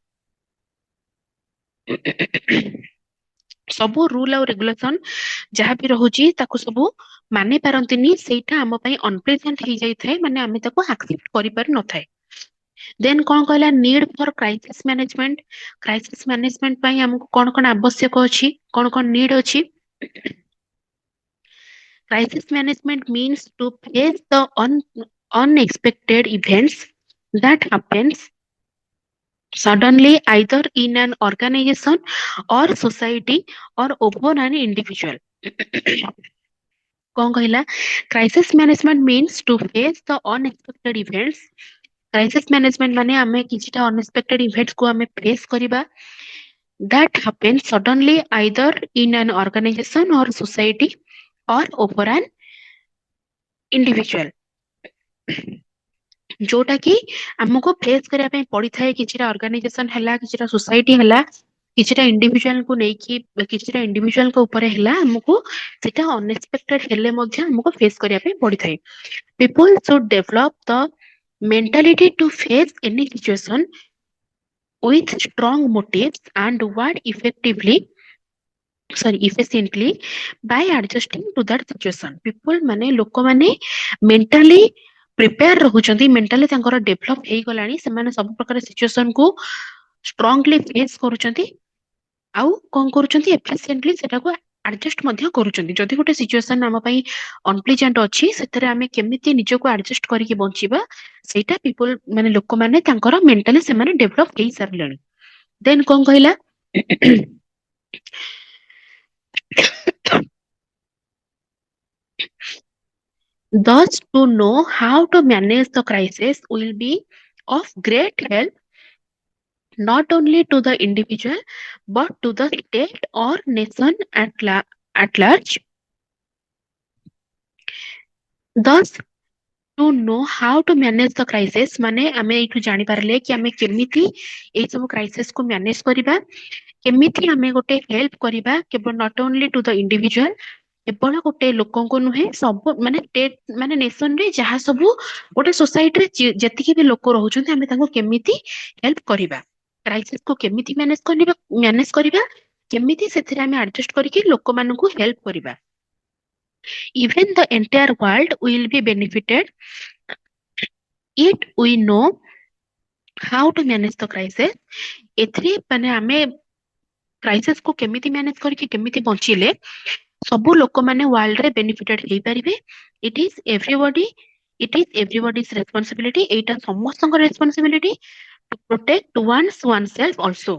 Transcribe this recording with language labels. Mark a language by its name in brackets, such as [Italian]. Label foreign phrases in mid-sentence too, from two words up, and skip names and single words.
[Odia] ସବୁ ରୁଲ ଆଉ ରେଗୁଲେସନ ଯାହା ବି ରହୁଛି ତାକୁ ସବୁ ମାନି ପାରନ୍ତିନି। ସେଇଟା ଆମ ପାଇଁ ଅନପ୍ଲେଜେଣ୍ଟ ହେଇଯାଇଥାଏ, ମାନେ ଆମେ ତାକୁ ଆକ୍ସେପ୍ଟ କରିପାରି ନଥାଏ। [English] ଦେନ୍ [Odia] କଣ କହିଲା, [English] need for crisis management. crisis management [Odia] ପାଇଁ ଆମକୁ କଣ କଣ ଆବଶ୍ୟକ ଅଛି, କଣ କଣ ନିଡ୍ ଅଛି? [English] Crisis management means to face the unexpected events that happens suddenly either in an organization or society or over an individual। [Odia] କଣ କହିଲା, [English] crisis management means to face the unexpected events. crisis management [Odia] ମାନେ ଆମେ କିଛିଟା [English] unexpected events [Odia] କୁ ଆମେ ଫେସ୍ କରିବା, [English] that happens suddenly either in an organization or society or over an individual। [Odia] ଯୋଉଟା କି ଆମକୁ ଫେସ୍ କରିବା ପାଇଁ ପଡିଥାଏ, କିଛିଟା ଅର୍ଗାନାଇଜେସନ ହେଲା, କିଛିଟା ସୋସାଇଟି ହେଲା, କିଛିଟା ଇଣ୍ଡିଭିଜୁଆଲକୁ ନେଇକି, କିଛିଟା ଇଣ୍ଡିଭିଜୁଆଲଙ୍କ ଉପରେ ହେଲା, ଆମକୁ ସେଟା ଅନଏକ୍ସପେକ୍ଟେଡ ହେଲେ ମଧ୍ୟ ଆମକୁ ଫେସ୍ କରିବା ପାଇଁ ପଡିଥାଏ। [English] ପିପୁଲ should develop the mentality to face any situation with strong motives and work effectively sorry efficiently by adjusting to that situation. [Odia] People ମାନେ ଲୋକମାନେ [English] mentally prepare [Odia] ରହୁଛନ୍ତି, mentally ତାଙ୍କର develop ହେଇଗଲାଣି, ସେମାନେ ସବୁ ପ୍ରକାର situation କୁ [English] strongly face [Odia] କରୁଛନ୍ତି, ଆଉ କଣ କରୁଛନ୍ତି efficiently ସେଟାକୁ adjust ମଧ୍ୟ କରୁଛନ୍ତି। ଯଦି ଗୋଟେ situation ଆମ ପାଇଁ unpleasant ଅଛି, ସେଥିରେ ଆମେ କେମିତି ନିଜକୁ adjust କରିକି ବଞ୍ଚିବା, ସେଇଟା people ମାନେ ଲୋକମାନେ ତାଙ୍କର mentally ସେମାନେ develop ହେଇସାରିଲେଣି। [English] then [Odia] କଣ କହିଲା [English] thus to know how to manage the crisis will be of great help not only to the individual but to the state or nation at large. Thus to know how to manage the crisis [Odia] ମାନେ ଆମେ ଏଇଠୁ ଜାଣିପାରିଲେ କି ଆମେ କେମିତି ଏଇ ସବୁ କ୍ରାଇସିସ୍ କୁ ମ୍ୟାନେଜ କରିବା, କେମିତି ଆମେ ଗୋଟେ ହେଲ୍ପ କରିବା କେବଳ [English] not only to the individual, [Odia] କେବଳ ଗୋଟେ ଲୋକଙ୍କୁ ନୁହେଁ, ସବୁ ମାନେ ଷ୍ଟେଟ ମାନେ ନେସନ ରେ ଯାହା ସବୁ ଗୋଟେ ସୋସାଇଟିରେ ଯେତିକି ବି ଲୋକ ରହୁଛନ୍ତି ଆମେ ତାଙ୍କୁ କେମିତି ହେଲ୍ପ କରିବା, କ୍ରାଇସିସ୍ କୁ କେମିତି ମ୍ୟାନେଜ କରିବା, କେମିତି ସେଥିରେ ଆମେ ଆଡଜଷ୍ଟ କରିକି ଲୋକମାନଙ୍କୁ ହେଲ୍ପ କରିବା। [English] Even the entire world will be benefited if we know how to manage the crisis। [Odia] ଏଥିରେ ମାନେ ଆମେ କ୍ରାଇସିସ୍ କୁ କେମିତି ମ୍ୟାନେଜ କରିକି କେମିତି ବଞ୍ଚିଲେ ସବୁ ଲୋକମାନେ ୱାର୍ଲଡ ରେ ବେନିଫିଟେଡ ହେଇପାରିବେ। [English] it is everybody it is everybody's responsibility, [Odia] ଏଇଟା ସମସ୍ତଙ୍କ [English] responsibility to protect one's one self also.